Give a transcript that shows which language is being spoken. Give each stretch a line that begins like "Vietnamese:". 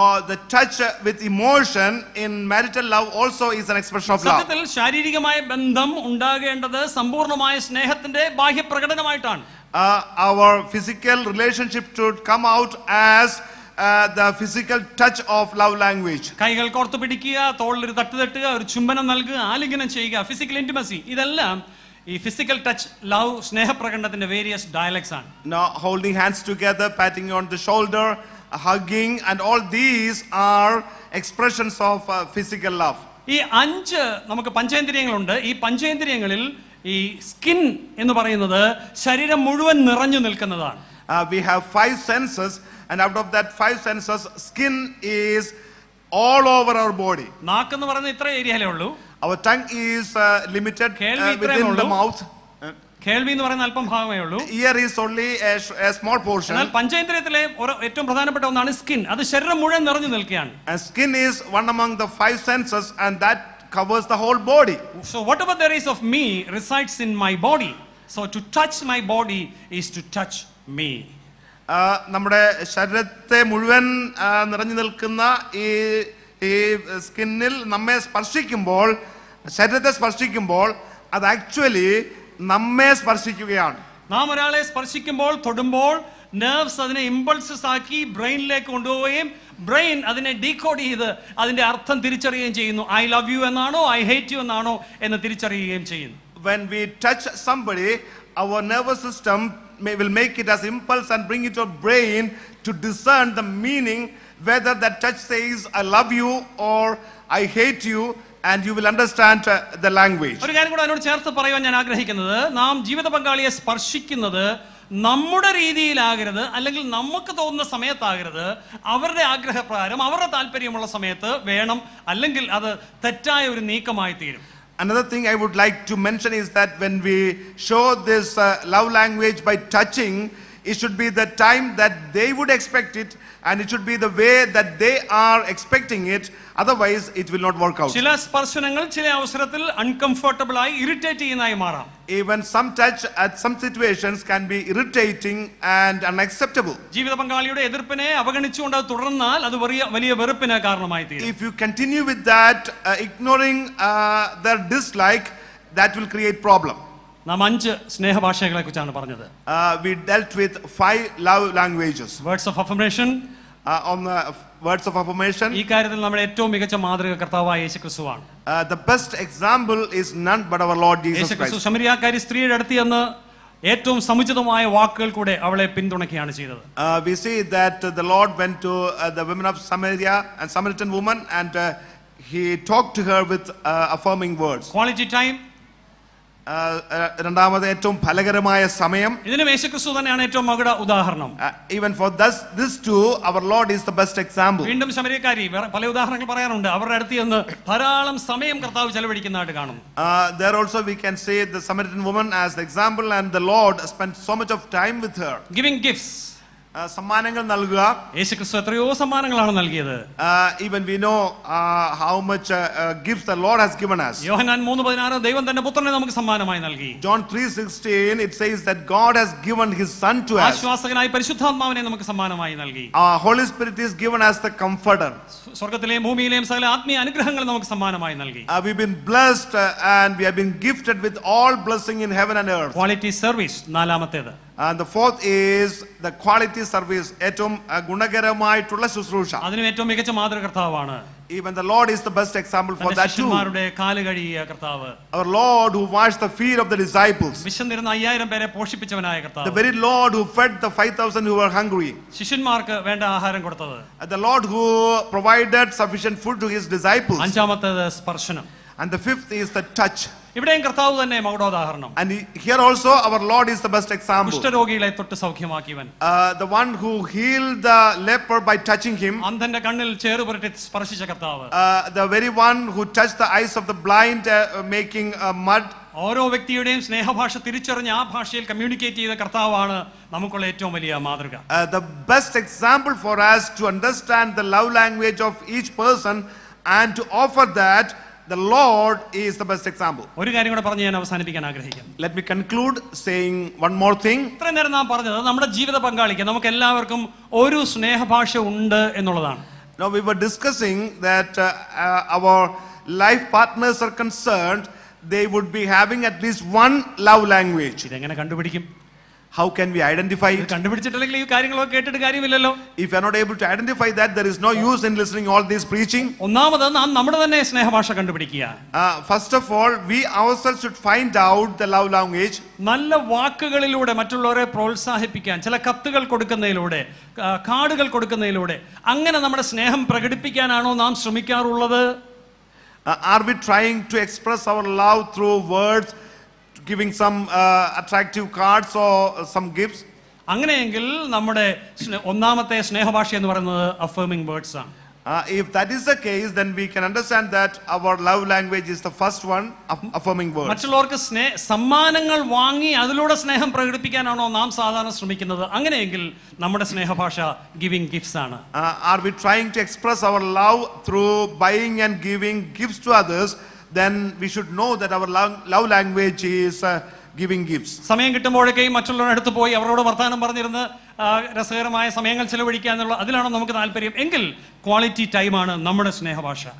English: The touch with emotion in marital love also is an expression of love.
Malayalam: സത്യത്തിൽ ശാരീരികമായ ബന്ധം ഉണ്ടാകേണ്ടത് സമ്പൂർണ്ണമായ സ്നേഹത്തിന്റെ ബാഹ്യ പ്രകടനമായിട്ടാണ്.
English: Our physical relationship should come out as the physical touch of love language.
Malayalam: കൈകൾ കോർത്തു പിടിക്കുക, തോളിൽ ഒരു തട്ട് തട്ടുക, ഒരു ചുംബനം നൽകുക, ആലിംഗനം ചെയ്യുക, ഫിസിക്കൽ ഇന്റിമസി, ഇതെല്ലാം ഈ physical touch love സ്നേഹപ്രകടനത്തിന്റെ various dialects ആണ്.
English: Now holding hands together, patting on the shoulder, hugging, and all these are expressions of physical love.
Malayalam: ഈ 5 നമുക്ക് പഞ്ചേന്ദ്രിയങ്ങളുണ്ട്. ഈ പഞ്ചേന്ദ്രിയങ്ങളിൽ ഈ സ്കിൻ എന്ന് പറയുന്നത് ശരീരം മുഴുവൻ നിറഞ്ഞു നിൽക്കുന്നതാണ്.
English: We have 5 senses, and out of that 5 senses, skin is all over our body.
Malayalam: നാക്ക് എന്ന് പറയുന്നത് ഇത്ര ഏരിയയിലേ ഉള്ളൂ.
English: Our tongue is limited within the mouth.
Malayalam: കേൾവി എന്ന് പറയുന്ന അല്പം ഭാഗമേ ഉള്ളൂ.
English: Ear is only a small portion.
Malayalam: എന്നാൽ പഞ്ചേന്ദ്രിയത്തിലെ ഏറ്റവും പ്രധാനപ്പെട്ട ഒന്നാണ് സ്കിൻ. അത് ശരീരം മുഴുവൻ നിറഞ്ഞു നിൽക്കുകയാണ്.
English: And skin is one among the 5 senses, and that covers the whole body. So whatever there is of me resides in my body. So to touch my body is to touch me.
Malayalam: നമ്മുടെ ശരീരത്തെ മുഴുവൻ നിറഞ്ഞു നിൽക്കുന്ന ഈ സ്കിന്നിൽ നമ്മെ സ്പർശിക്കുമ്പോൾ, ശരീരത്തെ സ്പർശിക്കുമ്പോൾ അത് ആക്ച്വലി നമ്മെ സ്പർശിക്കുകയാണ്. നാം ഒരാളെ സ്പർശിക്കുമ്പോൾ, തൊടുമ്പോൾ, നെർവ്സ് അതിനെ ഇമ്പൾസസ് ആക്കി ബ്രെയിനിലേക്ക് കൊണ്ടുപോവുകയും ബ്രെയിൻ അതിനെ ഡീകോഡ് ചെയ്ത് അതിന്റെ അർത്ഥം തിരിച്ചറിയുകയും ചെയ്യുന്നു.
English: I love you
Malayalam: എന്നാണോ
English: I hate you
Malayalam: എന്നാണോ എന്ന് തിരിച്ചറിയുകയും ചെയ്യുന്നു.
English: When we touch somebody, our nervous system will make it as impulse and bring it to our brain to discern the meaning, whether that touch says I love you or I hate you, and you will understand the language.
Malayalam: ഒരു കാര്യം കൂടെ അതിനോട് ചേർത്ത് പറയുവാൻ ഞാൻ ആഗ്രഹിക്കുന്നത്, നാം ജീവിത പങ്കാളിയെ സ്പർശിക്കുന്നത് നമ്മുടെ രീതിയിലാകരുത്, അല്ലെങ്കിൽ നമുക്ക് തോന്നുന്ന സമയത്താകരുത്. അവരുടെ ആഗ്രഹപ്രകാരം, അവരുടെ താല്പര്യമുള്ള സമയത്ത് വേണം, അല്ലെങ്കിൽ അത് തെറ്റായ ഒരു നീക്കമായി തീരും.
English: Another thing I would like to mention is that when we show this love language by touching, it should be the time that they would expect it, and it should be the way that they are expecting it. Otherwise it will not work out.
Malayalam: ചില സ്പർശനങ്ങൾ ചില അവസരത്തിൽ uncomfortable ആയി irritate ചെയ്യുന്നതായി മാറാം.
English: Even some touch at some situations can be irritating and unacceptable.
Malayalam: ജീവിത പങ്കാളിയുടെ എതിർപ്പിനെ അവഗണിച്ചുകൊണ്ട് അത് തുടർന്നാൽ അത് വലിയ വെറുപ്പിന് കാരണമായി തീരും.
English: If you continue with that, ignoring their dislike, that will create problem.
Malayalam: നാം 5 സ്നേഹഭാഷകളെ കുറിച്ചാണ് പറഞ്ഞത്.
English: We dealt with 5 love languages. Words of affirmation. On the words of affirmation,
Malayalam: ഈ കാര്യത്തിൽ നമ്മുടെ ഏറ്റവും മികച്ച മാതൃക കർത്താവായ യേശുക്രിസ്തുവാണ്.
English: The best example is none but our Lord Jesus Christ.
Malayalam: ശമരിയാക്കാരി സ്ത്രീയുടെ അടുത്ത് ചെന്ന് ഏറ്റവും സമുചിതമായ വാക്കുകൾ കൂടെ അവളെ പിന്തുണയ്ക്കുകയാണ് ചെയ്തത്.
English: We see that the Lord went to the women of Samaria and Samaritan woman, and he talked to her with affirming words. Quality time.
Malayalam: രണ്ടാമത് ഏറ്റവും ഫലകരമായ സമയം. ഇതിനും യേശുക്രിസ്തു തന്നെയാണ് ഏറ്റവും മകുട ഉദാഹരണം.
English: Even for this too, our Lord is the best example.
Malayalam: വീണ്ടും ശമരിയക്കാരി പല ഉദാഹരണങ്ങൾ പറയാറുണ്ട്. അവരുടെ അടുത്ത് ചെന്ന് ധാരാളം സമയം കർത്താവ് ചെലവഴിക്കുന്നതായിട്ട് കാണും.
English: There also we can say the Samaritan woman as the example, and the Lord spent so much of time with her. Giving gifts.
Malayalam: സമ്മാനങ്ങൾ നൽകുക. യേശുക്രിസ്തു എത്രയോ സമ്മാനങ്ങളാണ് നൽകിയത്.
English: Even we know how much gifts the Lord has given us.
Malayalam: യോഹന്നാൻ 3:16 ദൈവം തന്റെ പുത്രനെ നമുക്ക് സമ്മാനമായി നൽകി.
English: John 3:16 it says that God has given his son to us.
Malayalam: ആശ്വാസകനായി പരിശുദ്ധാത്മാവിനെ നമുക്ക് സമ്മാനമായി നൽകി.
English: Holy Spirit is given as the comforter.
Malayalam: സ്വർഗ്ഗത്തിലെയും ഭൂമിയിലെയും സകല ആത്മീയ അനുഗ്രഹങ്ങൾ നമുക്ക് സമ്മാനമായി നൽകി.
English: We've been blessed and we have been gifted with all blessing in heaven and earth. Quality service
Malayalam: നാലാമത്തേത്.
English: And the fourth is the quality service.
Malayalam: ഏറ്റവും ഗുണകരമായിട്ടുള്ള ശുശ്രൂഷ. അതിനും ഏറ്റവും മികച്ച മാതൃക കർത്താവാണ്.
English: Even the Lord is the best example for that too.
Malayalam: ശിഷ്യന്മാരുടെ കാല് കഴുകിയ കർത്താവ്,
English: Our Lord who washed the feet of the disciples.
Malayalam: വിശന്നിരുന്ന 5000 പേരെ പോഷിപ്പിച്ചവനായ കർത്താവ്,
English: The very Lord who fed the 5,000 who were hungry.
Malayalam: ശിഷ്യന്മാർക്ക് വേണ്ട ആഹാരം കൊടുത്തത്.
English: The Lord who provided sufficient food to his disciples.
Malayalam: അഞ്ചാമത്തേത് സ്പർശനം.
English: And the fifth is the touch.
Malayalam: ഇവിടെയും കർത്താവ് തന്നെ മകുടോദാഹരണം.
English: And here also our Lord is the best example.
Malayalam: കുഷ്ഠരോഗികളെ തൊട്ട് സൗഖ്യമാക്കിയവൻ,
English: The one who healed the leper by touching him.
Malayalam: അന്ധന്റെ കണ്ണിൽ ചേറുപുരട്ടി സ്പർശിച്ച കർത്താവ്,
English: The very one who touched the eyes of the blind, making mud.
Malayalam: ഓരോ വ്യക്തിയുടെയും സ്നേഹഭാഷ തിരിച്ചറിഞ്ഞ് ആ ഭാഷയിൽ കമ്മ്യൂണിക്കേറ്റ് ചെയ്ത കർത്താവാണ് നമുക്കുള്ള ഏറ്റവും വലിയ മാതൃക.
English: The best example for us to understand the love language of each person and to offer that, the Lord is the best example.
Malayalam: ഒരു കാര്യം കൂടെ പറഞ്ഞ് ഞാൻ അവസാനിപ്പിക്കാൻ ആഗ്രഹിക്കുന്നു.
English: Let me conclude saying one more thing.
Malayalam: ഇത്രയും നേരം നാം പറഞ്ഞത് നമ്മുടെ ജീവിത പങ്കാളിക്ക് നമുക്ക് എല്ലാവർക്കും ഒരു സ്നേഹഭാഷ ഉണ്ട് എന്നുള്ളതാണ്.
English: Now we were discussing that our life partners are concerned, they would be having at least one love language.
Malayalam: ഇതെങ്ങനെ കണ്ടുപിടിക്കും?
English: How can we identify it?
Malayalam: കണ്ടുപിടിച്ചിട്ടില്ലെങ്കിൽ ഈ കാര്യങ്ങളൊക്കെ കേട്ടിട്ട് കാര്യമില്ലല്ലോ.
English: If you are not able to identify that, there is no use in listening all this preaching.
Malayalam: ഒന്നാമത് നാം നമ്മുടെ തന്നെ സ്നേഹഭാഷ കണ്ടുപിടിക്കുക.
English: First of all, we ourselves should find out the love language.
Malayalam: നല്ല വാക്കുകളിലൂടെ മറ്റുള്ളവരെ പ്രോത്സാഹിപ്പിക്കാൻ, ചില കത്തുകൾ കൊടുക്കുന്നതിലൂടെ, കാർഡുകൾ കൊടുക്കുന്നതിലൂടെ അങ്ങനെ നമ്മുടെ സ്നേഹം പ്രകടിപ്പിക്കാനാണോ നാം ശ്രമിക്കാറുള്ളത്?
English: Are we trying to express our love through words, giving some attractive cards or some gifts?
Malayalam: അങ്ങനെയെങ്കിൽ നമ്മുടെ ഒന്നാമത്തെ സ്നേഹഭാഷ എന്ന് പറയുന്നത് അഫർമിംഗ് വേർഡ്സ് ആണ്.
English: If that is the case, then we can understand that our love language is the first one, affirming words.
Malayalam: മറ്റുള്ളവർക്ക് സമ്മാനങ്ങൾ വാങ്ങി അതിലൂടെ സ്നേഹം പ്രകടിപ്പിക്കാനാണോ നാം സാധാരണ ശ്രമിക്കുന്നത്? അങ്ങനെയെങ്കിൽ നമ്മുടെ സ്നേഹഭാഷ ഗിവിംഗ് ഗിഫ്റ്റ്സ് ആണ്.
English: Are we trying to express our love through buying and giving gifts to others? Then we should know that our love language is giving gifts.
Malayalam: സമയം കിട്ടുമ്പോഴൊക്കെയും മറ്റുള്ളവരുടെ അടുത്ത് പോയി അവരോട് വർത്തമാനം പറഞ്ഞിരുന്ന് രസകരമായ സമയങ്ങൾ ചെലവഴിക്കുക എന്നുള്ള അതിലാണോ നമുക്ക് താല്പര്യം? എങ്കിൽ ക്വാളിറ്റി ടൈമാണ് നമ്മുടെ സ്നേഹഭാഷ.